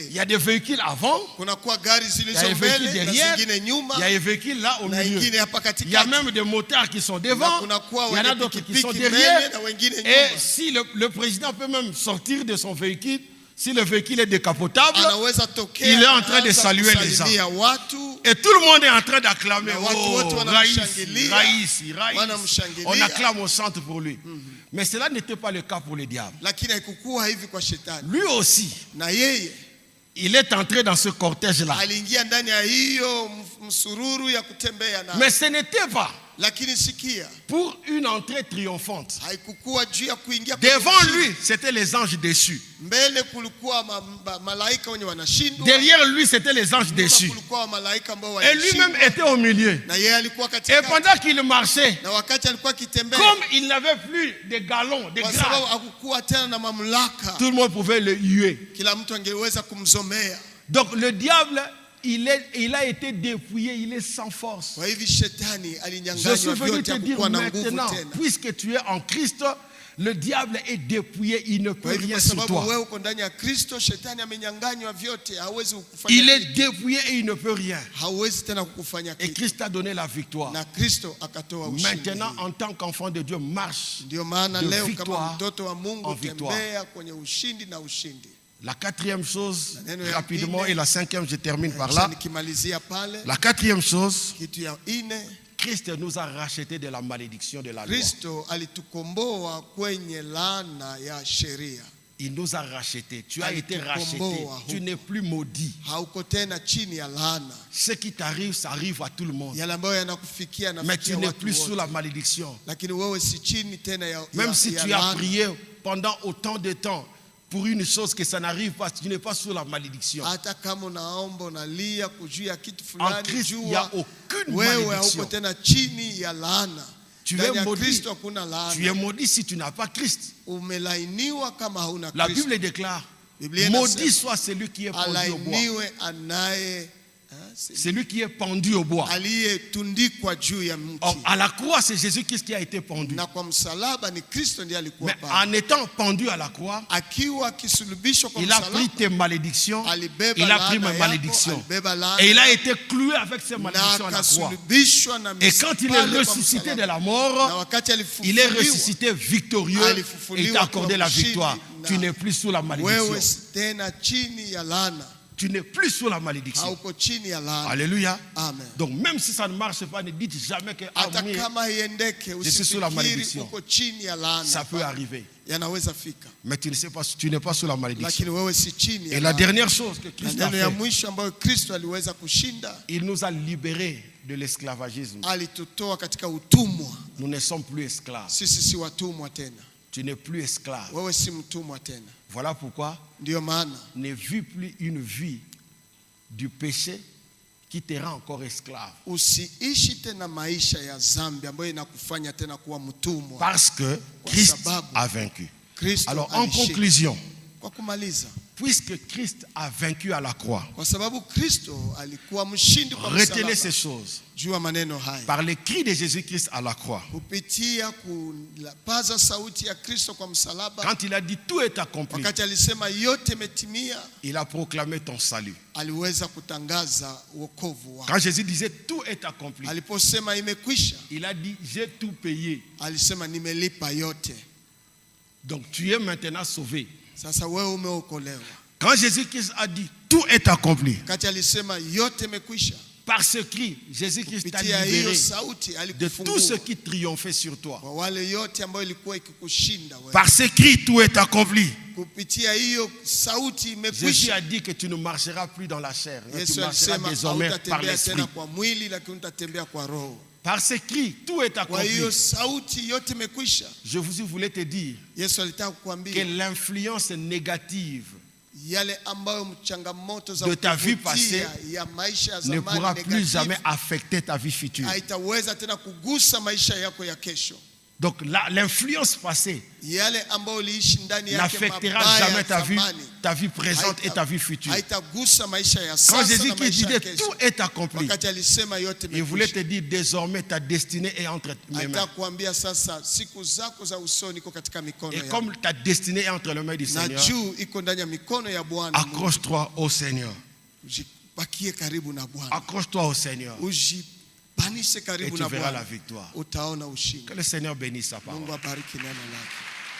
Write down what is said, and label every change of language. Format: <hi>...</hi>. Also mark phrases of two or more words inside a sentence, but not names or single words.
<fr>Il y a des véhicules avant,</fr> <sw>Kunakuwa gari</sw> <fr>il y a</fr> <sw>zilizo</sw> <fr>des véhicules</fr> <sw>mbele na</sw> <fr>derrière,</fr> <sw>zingine nyuma,</sw> <fr>il y a des véhicules là au</fr> <sw>na</sw> <fr>milieu.</fr> <sw>ingine hapa</sw> <fr>Il y a</fr> <sw>katikati.</sw> <fr>même des motards qui sont</fr> <sw>Na</sw> <fr>devant,</fr> <sw>kunakuwa</sw> <fr>il y en a</fr> <sw>wenye</sw> <fr>d'autres qui sont</fr> <sw>pikipiki</sw> <fr>derrière.</fr> <sw>mbele na wengine</sw> <fr>Et</fr> <sw>nyuma.</sw> <fr>si le président peut même sortir de son véhicule, Si le véhicule est décapotable,</fr> <sw>anaweza tokea,</sw> <fr>il est en train de</fr> <sw>anaanza</sw> <fr>saluer les gens.</fr> <sw>kusalimia watu,</sw> <fr>Et tout le monde est en train d'acclamer.</fr> <sw>na watu wote wanamshangilia, Raïs. wanamshangilia.</sw> <fr>On acclame au centre pour lui. Mais cela n'était pas le cas pour le diable.</fr> <sw>lakini haikukuwa hivi kwa shetani.</sw> <fr>Lui aussi,</fr> <sw>Na yeye</sw> <fr>il est entré dans ce cortège-là.</fr> <sw>aliingia ndani ya hiyo msururu ya kutembea na.</sw> <fr>Mais ce n'était pas</fr> <sw>Lakini sikia,</sw> <fr>pour une entrée triomphante.</fr> <sw>haikukuwa juu ya kuingia kwenye</sw> <fr>Devant</fr> <sw>ushindi.</sw> <fr>lui, c'était les anges déçus.</fr> <sw>Mbele kulikuwa malaika wenye wanashindwa.</sw> <fr>Derrière lui, c'était les anges</fr> <sw>Nyuma</sw> <fr>déçus.</fr> <sw>kulikuwa malaika ambao</sw> <fr>Et lui-même</fr> <sw>walishindwa.</sw> <fr>était au milieu.</fr> <sw>Na yeye alikuwa</sw> <fr>Et</fr> <sw>katikati.</sw> <fr>pendant qu'il marchait,</fr> <sw>Na wakati alikuwa akitembea,</sw> <fr>comme il n'avait plus de galons, de</fr> <sw>kwa sababu</sw> <fr>grâce,</fr> <sw>hakukuwa tena na mamlaka,</sw> <fr>tout le monde pouvait le huer.</fr> <sw>kila mtu angeweza kumzomea.</sw> <fr>Donc le diable, il a été dépouillé, il est sans force.</fr> <sw>Kwa hivi shetani</sw> <fr>Je suis</fr> <sw>alinyang'anywa</sw> <fr>venu</fr> <sw>vyote,</sw> <fr>te dire</fr> <sw>hakukuwa na nguvu</sw> <fr>maintenant,</fr> <sw>tena.</sw> <fr>puisque tu es en Christ, le diable est dépouillé, il ne peut</fr> <sw>Kwa hivi</sw> <fr>rien</fr> <sw>kwa</sw> <fr>sur</fr> <sw>sababu</sw> <fr>toi.</fr> <sw>wewe uko ndani ya Kristo, shetani amenyang'anywa vyote, hawezi kukufanya</sw> <fr>Il est</fr> <sw>kitu.</sw> <fr>dépouillé et il ne peut rien.</fr> <sw>Hawezi tena kukufanya</sw> <fr>Et</fr> <sw>kitu.</sw> <fr>Christ a donné la victoire.</fr> <sw>Na Kristo akatoa ushindi.</sw> <fr>Maintenant, en tant qu'enfant de Dieu, marche.</fr> <sw>Ndio maana</sw> <fr>de</fr> <sw>leo</sw> <fr>victoire</fr> <sw>kama mtoto wa Mungu</sw> <fr>en victoire.</fr> <sw>tembea kwenye ushindi na ushindi.</sw> <fr>La quatrième chose,</fr> <sw>Neno ya</sw> <fr>rapidement,</fr> <sw>ine.</sw> <fr>et la cinquième, je termine par</fr> <sw>Kisha</sw> <fr>là.</fr> <sw>nikimalizia pale,</sw> <fr>La quatrième chose,</fr> <sw>kitu ya ine,</sw> <fr>Christ nous a rachetés de la malédiction de la loi.</fr> <sw>Kristo alitukomboa kwenye laana ya sheria.</sw> <fr>Il nous a rachetés. Tu as été racheté.</fr> <sw>Alitukomboa</sw> <fr>Tu n'es plus maudit.</fr> <sw>Hauko tena chini ya laana.</sw> <fr>Ce qui t'arrive, ça arrive à tout le monde.</fr> <sw>Yale ambayo yanakufikia na</sw> <fr>Mais tu n'es plus sous la malédiction.</fr> <sw>Lakini wewe si chini tena ya</sw> <fr>Même si</fr> <sw>ya</sw> <fr>tu as</fr> <sw>laana.</sw> <fr>prié pendant autant de temps pour une chose que ça n'arrive pas, tu n'es pas sous la malédiction.</fr> <sw>Hata kama unaomba unalia kujua kitu</sw> <fr>En</fr> <sw>fulani,</sw> <fr>Christ, il n'y a</fr> <sw>jua</sw> <fr>aucune</fr> <sw>wewe</sw> <fr>malédiction.</fr> <sw>hauko tena chini ya laana.</sw> <fr>Tu es</fr> <sw>Ndani ya</sw> <fr>maudit.</fr> <sw>Kristo hakuna</sw> <fr>Tu es</fr> <sw>laana.</sw> <fr>maudit si tu n'as pas Christ.</fr> <sw>Umelainiwa kama hauna</sw> <fr>La</fr> <sw>Kristo.</sw> <fr>Bible déclare,</fr> <sw>Biblia</sw> <fr>maudit</fr> <sw>inasema,</sw> <fr>soit celui qui est pendu au bois.</fr> <sw>alainiwe anaye</sw> <fr>Celui qui est pendu au bois.</fr> <sw>aliyetundikwa juu ya mti.</sw> <fr>Or, à la croix, c'est Jésus-Christ qui a été pendu.</fr> <sw>Na kwa msalaba ni Kristo ndiye alikuwa</sw> <fr>Mais</fr> <sw>pale.</sw> <fr>en étant pendu à la croix,</fr> <sw>Akiwa akisulubishwa kwa</sw> <fr>il a pris</fr> <sw>msalaba,</sw> <fr>tes malédictions,</fr> <sw>alibeba</sw> <fr>il a pris</fr> <sw>laana</sw> <fr>mes</fr> <sw>yako,</sw> <fr>malédictions.</fr> <sw>alibeba laana,</sw> <fr>Et il a été cloué avec ses</fr> <sw>na</sw> <fr>malédictions à la croix.</fr> <sw>akasulubishwa na</sw> <fr>Et quand il est</fr> <sw>misipale kwa</sw> <fr>ressuscité de</fr> <sw>msalaba.</sw> <fr>la</fr> <sw>Na</sw> <fr>mort,</fr> <sw>wakati</sw> <fr>il est</fr> <sw>alifufuliwa,</sw> <fr>ressuscité victorieux et</fr> <sw>alifufuliwa</sw> <fr>t'a accordé</fr> <sw>kwa</sw> <fr>la</fr> <sw>ushindi,</sw> <fr>victoire.</fr> <sw>na</sw> <fr>Tu n'es plus sous la malédiction.</fr> <sw>wewe si tena chini ya laana.</sw> <fr>Tu n'es plus sous la malédiction.</fr> <sw>Hauko chini ya laana.</sw> <fr>Alléluia.</fr> <sw>Amen.</sw> <fr>Donc même si ça ne marche pas, ne dites jamais que ah,</fr> <sw>Hata</sw> <fr>oui,</fr> <sw>kama haiendeke,</sw> <fr>je suis sous la</fr> <sw>usifikiri</sw> <fr>malédiction.</fr> <sw>uko chini ya laana.</sw> <fr>ça peut arriver.</fr> <sw>Yanaweza fika.</sw> <fr>Mais tu ne sais pas, tu n'es pas sous la malédiction.</fr> <sw>Lakini wewe si chini ya</sw> <fr>Et la</fr> <sw>laana.</sw> <fr>dernière chose que</fr> <sw>Na</sw> <fr>Christ a</fr> <sw>neno ya</sw> <fr>fait,</fr> <sw>mwisho ambayo Kristo aliweza kushinda,</sw> <fr>il nous a libérés de l'esclavagisme.</fr> <sw>alitutoa katika utumwa.</sw> <fr>Nous ne sommes plus esclaves.</fr> <sw>Sisi si watumwa tena.</sw> <fr>Tu n'es plus esclave.</fr> <sw>Wewe si mtumwa tena.</sw> <fr>Voilà pourquoi</fr> <sw>Ndiyo maana</sw> <fr>ne vis plus une vie du péché qui te rend encore esclave.</fr> <sw>usiishi tena maisha ya dhambi ambayo inakufanya tena kuwa mtumwa.</sw> <fr>Parce que Christ a vaincu.</fr> <sw>Kristo</sw> <fr>Alors en</fr> <sw>alishinda.</sw> <fr>conclusion,</fr> <sw>Kwa kumaliza,</sw> <fr>puisque Christ a vaincu à la croix,</fr> <sw>kwa sababu Kristo alikuwa mshindi kwa</sw> <fr>retenez ces</fr> <sw>msalaba.</sw> <fr>choses.</fr> <sw>Jua maneno haya.</sw> <fr>Par les cris de Jésus-Christ à la croix,</fr> <sw>Kupitia kupaza sauti ya Kristo kwa msalaba,</sw> <fr>quand il a dit tout est accompli,</fr> <sw>wakati alisema yote imetimia,</sw> <fr>il a proclamé ton salut.</fr> <sw>aliweza kutangaza wokovu wake.</sw> <fr>Quand Jésus disait tout est accompli,</fr> <sw>Aliposema imekwisha,</sw> <fr>il a dit j'ai tout payé.</fr> <sw>alisema nimelipa yote.</sw> <fr>Donc tu es maintenant sauvé.</fr> <sw>Sasa wewe umeokolewa.</sw> <fr>Quand Jésus-Christ a dit tout est accompli,</fr> <sw>Wakati alisema yote imekwisha,</sw> <fr>par ce cri, Jésus-Christ t'a</fr> <sw>kupitia hiyo</sw> <fr>libéré</fr> <sw>sauti</sw> <fr>de tout ce</fr> <sw>alikufungua</sw> <fr>qui triomphait sur toi.</fr> <sw>kwa wale yote ambayo ilikuwa ikikushinda wewe.</sw> <fr>Par ce cri, tout est accompli.</fr> <sw>Kupitia hiyo sauti</sw> <fr>Jésus</fr> <sw>imekwisha.</sw> <fr>a dit que tu ne marcheras plus dans la chair, mais tu</fr> <sw>Yesu</sw> <fr>marcheras</fr> <sw>alisema</sw> <fr>désormais par</fr> <sw>hautatembea</sw> <fr>l'esprit.</fr> <sw>tena kwa mwili, lakini utatembea kwa roho.</sw> <fr>Par ce cri, tout est</fr> <sw>Kwa</sw> <fr>accompli.</fr> <sw>hiyo sauti yote imekwisha.</sw> <fr>Je voulais te dire</fr> <sw>Yesu alitaka</sw> <fr>que</fr> <sw>kukuambia</sw> <fr>l'influence négative</fr> <sw>yale ambayo changamoto za</sw> <fr>de ta vie</fr> <sw>kuvutia</sw> <fr>passée</fr> <sw>ya maisha ya</sw> <fr>ne pourra</fr> <sw>zamani</sw> <fr>plus jamais</fr> <sw>negative</sw> <fr>affecter ta vie future.</fr> <sw>haitaweza tena kugusa maisha yako ya kesho.</sw> <fr>Donc l'influence passée</fr> <sw>Yale ambayo uliishi ndani yake</sw> <fr>n'affectera</fr> <sw>mabaya</sw> <fr>jamais</fr> <sw>ya</sw> <fr>ta vie présente et ta vie future.</fr> <sw>haitagusa maisha ya</sw> <fr>Quand</fr> <sw>sasa na</sw> <fr>Jésus-Christ</fr> <sw>maisha ya</sw> <fr>disait</fr> <sw>kesho.</sw> <fr>tout est accompli,</fr> <sw>Wakati alisema yote</sw> <fr>il voulait te</fr> <sw>imekwisha,</sw> <fr>dire désormais ta destinée est entre mes</fr> <sw>alitaka</sw> <fr>mains.</fr> <sw>kuambia sasa siku zako za usoni iko katika mikono</sw> <fr>Et</fr> <sw>yako.</sw> <fr>comme ta destinée est entre les mains du</fr> <sw>Na</sw> <fr>Seigneur,</fr> <sw>juu iko ndani ya mikono ya Bwana.</sw> <fr>accroche-toi au Seigneur.</fr> <sw>Ujipakie karibu na Bwana.</sw> <fr>Accroche-toi au Seigneur</fr> <sw>Ujipanishe</sw> <fr>et</fr> <sw>karibu</sw> <fr>tu</fr> <sw>na</sw> <fr>verras la</fr> <sw>Bwana.</sw> <fr>victoire.</fr> <sw>Utaona ushindi.</sw> <fr>Que le Seigneur bénisse sa parole.</fr> <sw>Mungu abariki neno lake.</sw>